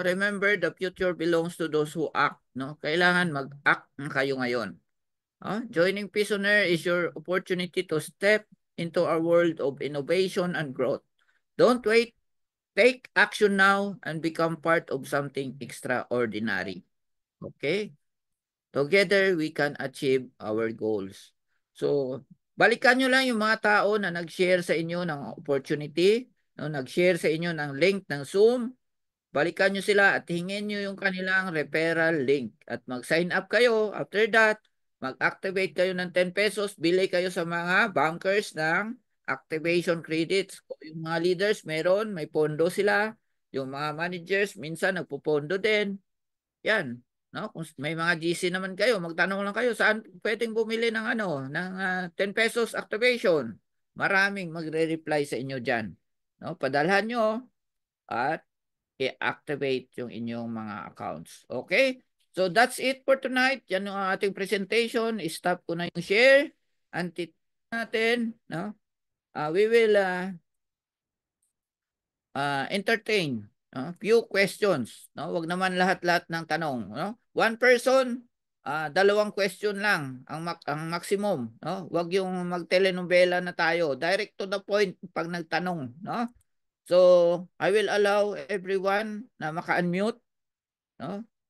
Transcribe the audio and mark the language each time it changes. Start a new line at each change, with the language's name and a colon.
English: Remember, the future belongs to those who act. No?
Filipino: Kailangan mag-act na kayo ngayon. No?
English: Joining Prisoner is your opportunity to step into a world of innovation and growth. Don't wait. Take action now and become part of something extraordinary. Okay? Together, we can achieve our goals.
Filipino: So, balikan nyo lang yung mga tao na nag-share sa inyo ng opportunity, no, nag-share sa inyo ng link ng Zoom. Balikan nyo sila at hingin nyo yung kanilang referral link. At mag-sign up kayo.
English: After that,
Filipino: mag-activate kayo ng 10 pesos. Bili kayo sa mga bankers ng activation credits. Yung mga leaders, may pondo sila. Yung mga managers, minsan nagpupondo din. Yan. No? Kung may mga GC naman kayo, magtanong lang kayo saan pwedeng bumili ng ng 10 pesos activation. Maraming magre-reply sa inyo diyan. No? Padalhan nyo at i-activate yung inyong mga accounts. Okay?
English: So that's it for tonight.
Filipino: Yan yung ating presentation. Stop ko na yung share. Antit natin, no?
English: We will entertain few questions, no?
Filipino: Wag naman lahat-lahat ng tanong, no?
English: One person,
Filipino: dalawang
English: question lang ang maximum, no?
Filipino: Wag yung magtelenovela na tayo. Direct to the point pag nagtanong, no?
English: So, I will allow everyone
Filipino: na maka-unmute,
English: no?